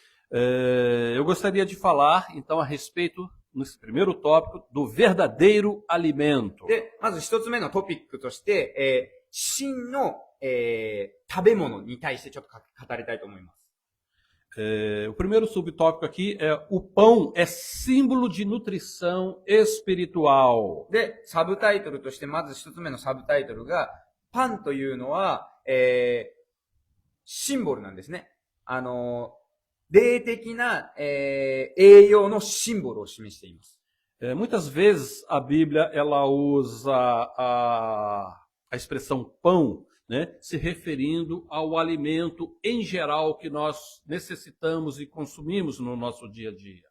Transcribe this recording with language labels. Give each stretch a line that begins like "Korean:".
Portuguese: Eu gostaria de falar, então, a respeito, nesse primeiro tópico, do verdadeiro alimento.
Japanese: で、まず一つ目のトピックとして、真の、食べ物に対してちょっと語りたいと思います。
Portuguese: O primeiro subtópico aqui é o pão é símbolo de nutrição espiritual.
Japanese: で、サブタイトルとして、まず一つ目のサブタイトルが、パンというのは、シンボルなんですね。霊的な、栄養のシンボルを示しています。
Portuguese: Muitas vezes a Bíblia ela usa a expressão pão, né, se referindo ao alimento em geral que nós necessitamos e consumimos no nosso dia a dia.